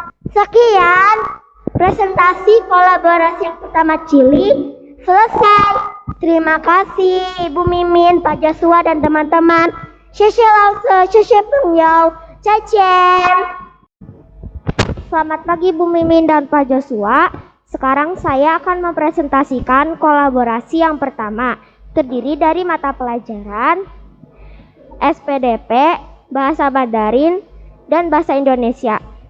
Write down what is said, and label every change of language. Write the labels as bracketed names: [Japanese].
[Indonesian] Sekian presentasi kolaborasi yang pertama Chili selesai. Terima kasih Ibu Mimin, Pak Joshua dan teman-teman. [Chinese] 谢谢老师，谢谢朋友，再见。 [Indonesian] Selamat pagi Bu Mimin dan Pak Joshua. Sekarang saya akan mempresentasikan kolaborasi yang pertama, terdiri dari mata pelajaran SPDP, Bahasa Mandarin, dan Bahasa Indonesia.